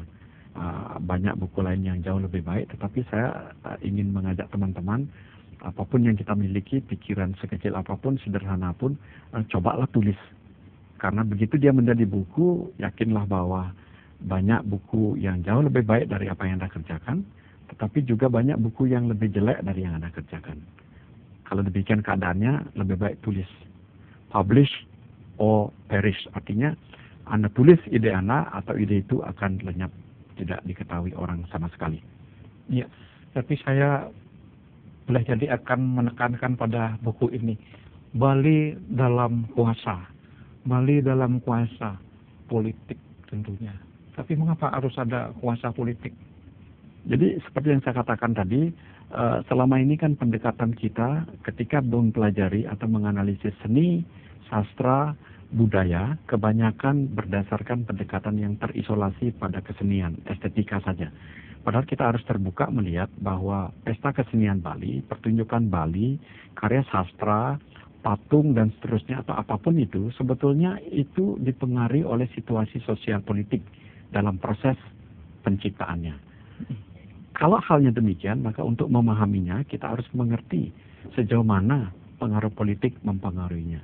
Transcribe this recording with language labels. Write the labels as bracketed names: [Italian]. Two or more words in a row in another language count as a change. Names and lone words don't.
[Indonesian] Banyak buku lain yang jauh lebih baik, tetapi saya ingin mengajak teman-teman, apapun yang kita miliki, pikiran sekecil apapun, sederhana pun, cobalah tulis. Karena begitu dia menjadi buku, yakinlah bahwa banyak buku yang jauh lebih baik dari apa yang Anda kerjakan, tetapi juga banyak buku yang lebih jelek dari yang Anda kerjakan. Kalau demikian keadaannya, lebih baik tulis. [English] Publish or perish. [Indonesian] Artinya, Anda tulis ide Anda, atau ide itu akan lenyap, tidak diketahui orang sama sekali. Ya, tapi saya boleh jadi akan menekankan pada buku ini. Bali dalam kuasa. Bali dalam kuasa politik tentunya. Tapi mengapa harus ada kuasa politik? Jadi seperti yang saya katakan tadi, selama ini kan pendekatan kita ketika mempelajari atau menganalisis seni, sastra, budaya, kebanyakan berdasarkan pendekatan yang terisolasi pada kesenian, estetika saja. Padahal kita harus terbuka melihat bahwa pesta kesenian Bali, pertunjukan Bali, karya sastra, patung dan seterusnya atau apapun itu, sebetulnya itu dipengaruhi oleh situasi sosial politik dalam proses penciptaannya. Kalau halnya demikian, maka untuk memahaminya kita harus mengerti sejauh mana pengaruh politik mempengaruhinya.